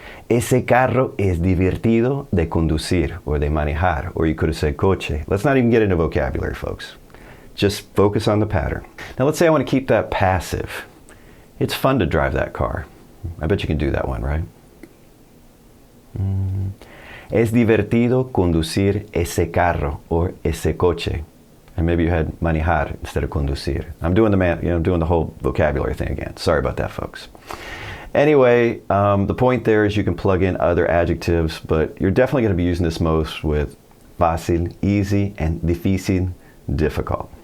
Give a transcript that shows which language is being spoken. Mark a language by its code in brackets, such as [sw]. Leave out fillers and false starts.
[es] Ese carro es divertido de conducir or de manejar, [en] or you could have said [es] coche. [en] Let's not even get into vocabulary, folks. Just focus on the pattern. Now, let's say I want to keep that passive. It's fun to drive that car. I bet you can do that one, right? [es] Es divertido conducir ese carro or ese coche. [en] And maybe you had manejar instead of conducir. I'm doing the whole vocabulary thing again. Sorry about that, folks. Anyway, the point there is you can plug in other adjectives, but you're definitely going to be using this most with fácil, easy, and difícil, difficult.